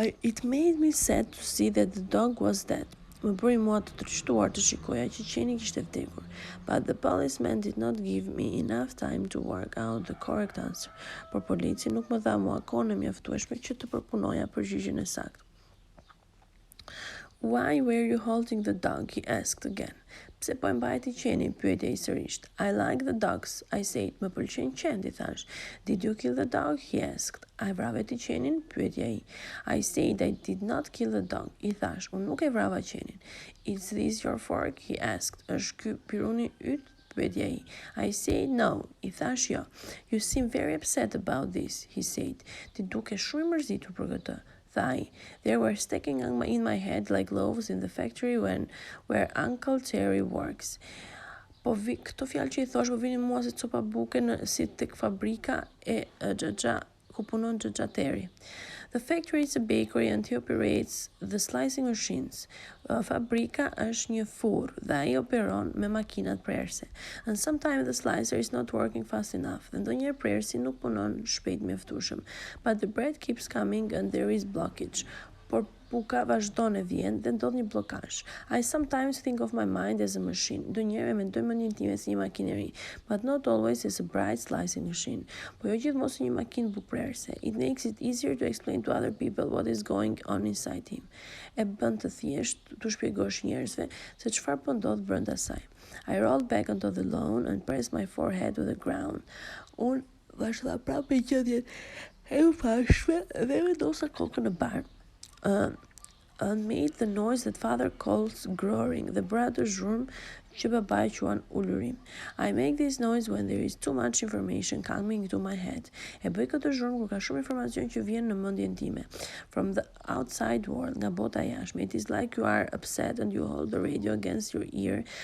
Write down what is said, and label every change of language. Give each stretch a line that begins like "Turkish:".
English: It made me sad to see that the dog was dead.
Albanian: Më bëri mua të trishtuar të shikoja që qeni kishte vdekur.
English: But the policeman did not give me enough time to work out the correct answer.
Albanian: Por polici nuk më dha mua kohën e mjaftueshme që të përpunoja përgjigjen e saktë.
English: Why were you holding the dog? He asked again.
Albanian: Pse po e mbajti qenin? Pyeti ai sërish.
English: I like the dogs, I said.
Albanian: Më pëlqen qenë, thash.
English: Did you kill the dog? He asked.
Albanian: I vrave ti qenin? Pyeti ai.
English: I said I did not kill the dog.
Albanian: I thash, unë nuk e vrava qenin.
English: Is this your fork? He asked.
Albanian: Është ky piruni yt? Pyeti ai.
English: I said no.
Albanian: I thash jo.
English: You seem very upset about this, he said.
Albanian: Ti duke shumë i mërzitur për këtë.
English: Thigh. They were sticking in my head like loaves in the factory where Uncle Terry works.
Albanian: Këto fjalë që I thosh po vinin mua si copa buke si tek fabrika e Xhaxha ku punon Xhaxha Terry.
English: The factory is a bakery and he operates the slicing machines.
Albanian: Fabrika është një furrë dhe ai operon me makinat prerëse.
English: And sometimes the slicer is not working fast enough.
Albanian: Dhe ndonjëherë prerësi nuk punon shpejt mjaftueshëm.
English: But the bread keeps coming and there is blockage.
Albanian: Por buka vazhdon e vjen dhe ndodh një blokazh.
English: I sometimes think of my mind as a machine.
Albanian: Ndonjëherë mendoj mendjen time si një makineri,
English: but not always as a bright slicing machine.
Albanian: Po jo gjithmonë si një makinë bukprerëse.
English: It makes it easier to explain to other people what is going on inside him.
Albanian: E bën të thjesht të shpjegosh njerëzve se çfarë po ndodh brenda saj.
English: I rolled back onto the lawn and pressed my forehead to the ground.
Albanian: Unë vazhdova prapë gjendjen e ufashme dhe vendosa kokën në barë.
English: And made the noise that father calls growling, the brother
Albanian: zhurm që babai quan ulurim.
English: I make this noise when there is too much information coming to my head.
Albanian: E bëj këtë zhurm kur ka shumë informacion që vjen në mendjen time.
English: From the outside world,
Albanian: nga bota jashtme.
English: It is like you are upset and you hold the radio against your ear.